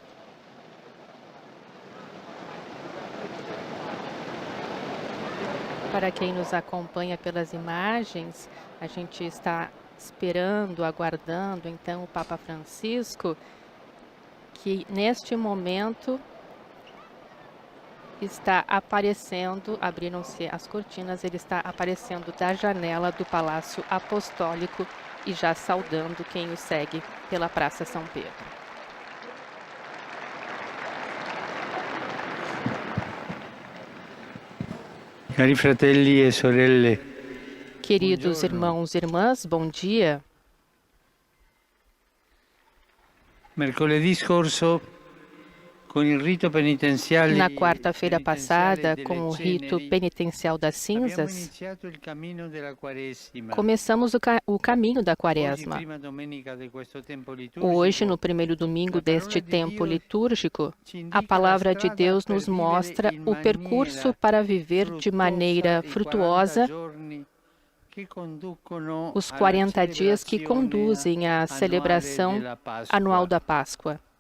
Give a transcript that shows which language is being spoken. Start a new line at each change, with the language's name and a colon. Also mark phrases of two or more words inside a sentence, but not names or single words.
Portuguese: Para quem nos acompanha pelas imagens, a gente está esperando, aguardando, então, o Papa Francisco, que neste momento está aparecendo, abriram-se as cortinas, ele está aparecendo da janela do Palácio Apostólico e já saudando quem o segue pela Praça São Pedro.
Italian: Cari fratelli e sorelle.
Portuguese: Queridos irmãos e irmãs, bom dia.
Italian: Mercoledì scorso, com il rito penitenziale,
Portuguese: na quarta-feira passada, com o rito penitencial das cinzas, começamos o caminho da Quaresma. Hoje, no primeiro domingo deste tempo litúrgico, a palavra de Deus nos mostra o percurso para viver de maneira frutuosa os 40 dias que conduzem à celebração anual da Páscoa.